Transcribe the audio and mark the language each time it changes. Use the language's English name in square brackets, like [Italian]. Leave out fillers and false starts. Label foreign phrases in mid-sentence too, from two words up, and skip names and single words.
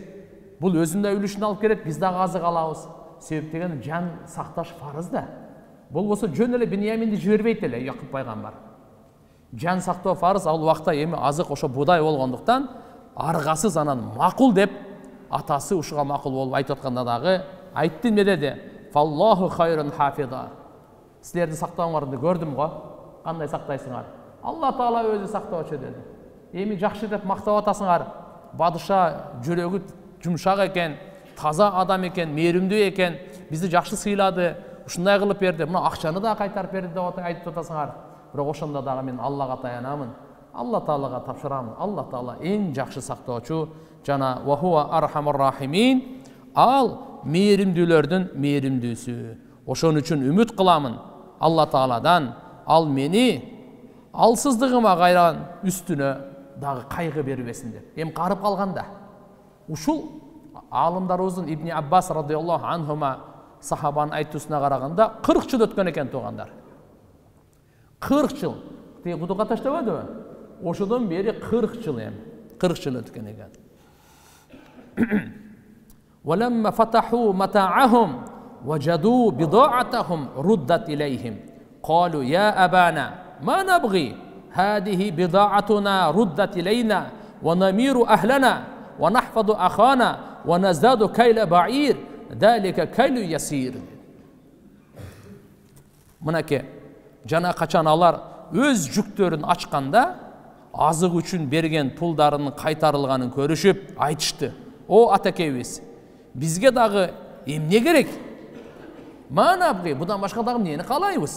[Kyrgyz] Бул өзүндө үлүшүн алып келет, биз дагы азык алабыз. Себеп деген жан сакташ фарыз да. Болбосо жөн эле Биньяминди жибербейт эле Якуп пайгамбар. Жан сактоо фарыз, ал убакта эми азык ошо будай болгондуктан аргасыз анан макул деп атасы ушуга макул болуп айтып атканда дагы айтты эмне деди? [Arabic] فالله خير حافظا. [Kyrgyz] Силерди сактооңорду көрдүм го. Кандай сактайсыңар? Алла Таала өзү сактоочу деди. Эми жакшы деп мактап атасыңар. Бадыша жүрөгү жумшак экен, таза адам экен, мээримдүү экен, бизди жакшы сыйлады, ушундай кылып берди. Мына акчаны да кайтарып берди деп айтып атасыңар. Бирок ошондо дагы мен Аллага таянамын. Алла Таалага тапшырамын. Алла Таала эң жакшы сактоочу жана [Arabic] وهو أرحم الراحمين. [Kyrgyz] Ал мээримдүүлөрдүн мээримдүүсү. Ошон үчүн үмүт кыламын Алла Тааладан, ал мени алсыздыгыма кайран үстүнө дагы кайгы бербесин деп. Эми карып калганда ушул алымдарыбыздын Ибн Аббас [Arabic] رضي الله عنهما [Kyrgyz] сахабанын айтуусуна караганда 40 жыл өткөн экен туугандар. 40 жыл. Тиги кудука таштабадыбы? Ошодон бери 40 жыл эми. 40 жыл өткөн экен. [Arabic] وَلَمَّا فَتَحُوا مَتَاعَهُمْ وَجَدُوا بِضَاعَتَهُمْ رُدَّتْ إِلَيْهِمْ قالوا يا أبانا ما نبغي هذه بضاعتنا ردت إلينا ونمير أهلنا ونحفظ أخانا ونزداد كيل بعير ذلك كيل يسير. [Kyrgyz] Мынакей жана качан алар өз жүктөрүн ачканда азык үчүн берген пулдарынын кайтарылганын көрүшүп айтышты: "О атакебиз, бизге дагы эмне керек? Манабгы, будан башка дагы эмнени каалайбыз?